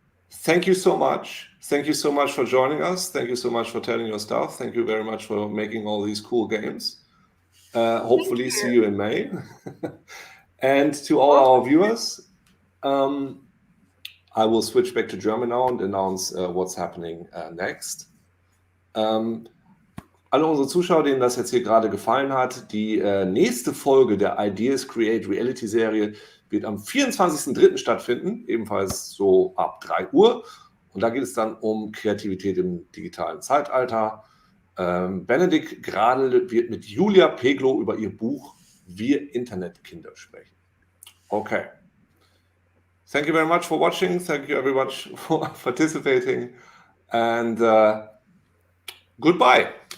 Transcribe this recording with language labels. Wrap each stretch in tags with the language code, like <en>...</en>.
<en>Thank you so much. Thank you so much for joining us. Thank you so much for telling your stuff. Thank you very much for making all these cool games. Hopefully see you in May. And to all our viewers, I will switch back to German now and announce what's happening next.</en> <de>Alle unsere Zuschauer, denen das jetzt hier gerade gefallen hat, die nächste Folge der Ideas Create Reality Serie wird am 24.03. stattfinden, ebenfalls so ab 3 Uhr. Und da geht es dann um Kreativität im digitalen Zeitalter. Benedikt Gradl wird mit Julia Peglow über ihr Buch Wir Internetkinder sprechen.</de> <en>Okay. Thank you very much for watching. Thank you very much for participating. And goodbye.</en>